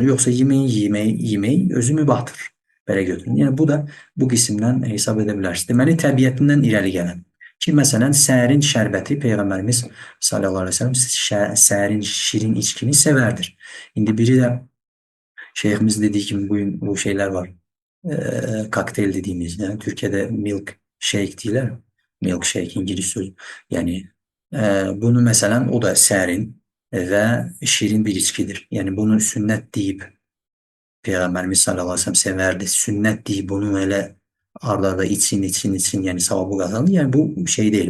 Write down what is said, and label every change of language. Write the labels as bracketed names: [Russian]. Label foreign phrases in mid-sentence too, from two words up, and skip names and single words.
[Azerbaijani] Yoxsa yemək özü mübahdır. Belə götürün. Yəni bu da bu qismdən hesab edə bilərsiniz. Deməli, təbiətindən irəli gələn. Ki, məsələn, səhərin şərbəti Peyğəmbərimiz [Arabic] صلى الله عليه وسلم [Azerbaijani] səhərin şirin içkini sevərdir. İndi biri də şeyximiz dediyi kimi bugün bu şeylər var. [Turkish] Kokteyl dediğimiz, yani Türkiye'de [English] milk shake [Turkish] deyirlər. [English] Milk shake [Azerbaijani] İngiliz söz. Yəni bunu məsələn o da sərin və şirin bir içkidir. Yəni bunu sünnət deyib Peyğəmbərimiz [Arabic] صلى الله عليه وسلم [Azerbaijani] sevərdi. Sünnət deyib bunu elə arda için, yəni savabı qazanır. Yəni bu şey deyil.